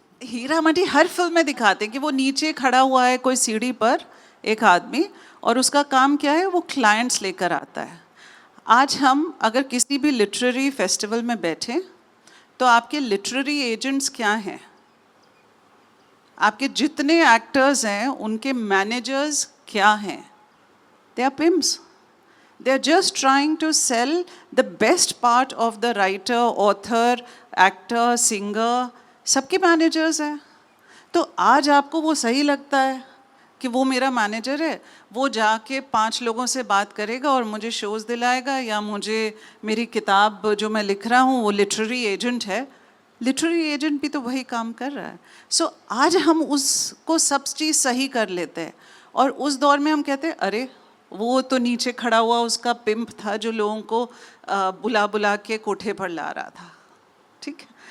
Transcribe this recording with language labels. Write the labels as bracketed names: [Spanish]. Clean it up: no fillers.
[Hindi] हीरा मंडी हर film में दिखाते हैं कि वो नीचे खड़ा हुआ है कोई सीढ़ी पर एक आदमी, और उसका काम क्या है? वो क्लाइंट्स लेकर आता है। आज हम अगर किसी भी लिटरेरी फेस्टिवल में बैठें तो आपके लिटरेरी एजेंट्स क्या हैं? आपके जितने एक्टर्स हैं उनके मैनेजर्स क्या हैं? [English] They are pimps. They are just trying to sell the best part of the writer, author, actor, singer, [Hindi] सबके मैनेजर्स हैं। तो आज आपको वो सही लगता है कि वो मेरा मैनेजर है, वो जाके 5 लोगों से बात करेगा और मुझे शोज़ दिलाएगा, या मुझे मेरी किताब जो मैं लिख रहा हूँ वो लिटरेरी एजेंट है। लिटरेरी एजेंट भी तो वही काम कर रहा है। सो आज हम उसको सब चीज़ सही कर लेते हैं, और उस दौर में हम कहते हैं अरे वो तो नीचे खड़ा हुआ उसका पिम्प था जो लोगों को बुला बुला के कोठे पर ला रहा था, ठीक है?